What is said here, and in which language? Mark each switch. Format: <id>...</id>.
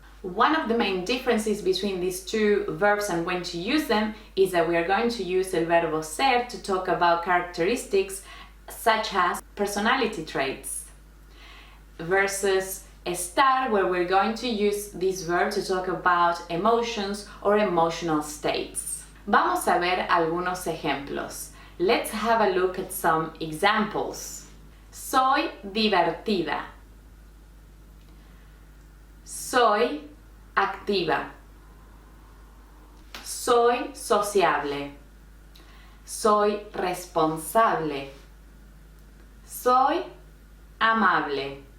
<en>One of the main differences between these two verbs and when to use them is that we are going to use</en> <es>el verbo ser</es> <en>to talk about characteristics such as personality traits, versus estar, where we're going to use this verb to talk about emotions or emotional states.</en> <es>Vamos a ver algunos ejemplos.</es> <en>Let's have a look at some examples.</en> <es>Soy divertida. Soy activa. Soy sociable. Soy responsable. Soy amable.</es>